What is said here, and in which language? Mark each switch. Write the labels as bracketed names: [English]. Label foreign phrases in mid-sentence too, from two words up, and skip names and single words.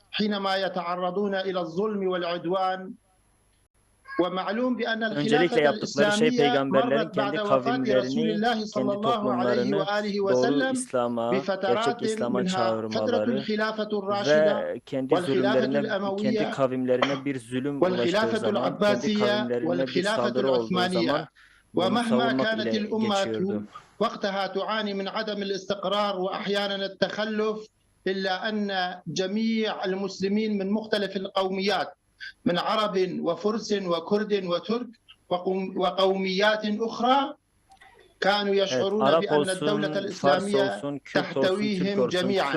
[Turkish] Öncelikle yaptıkları şey peygamberlerin kendi kavimlerini, kendi toplumlarını doğru İslam'a, gerçek İslam'a çağırmaları ve kendi zulümlerine, kendi kavimlerine bir zulüm ulaştığı zaman, kendi kavimlerine bir saldırı olduğu zaman bunu savunmak ile geçiyordu. [Arabic] إلا أن جميع المسلمين من مختلف القوميات من عرب وفرس وكرد وترك وقوميات أخرى كانوا يشعرون بأن الدولة الإسلامية تحتويهم جميعا.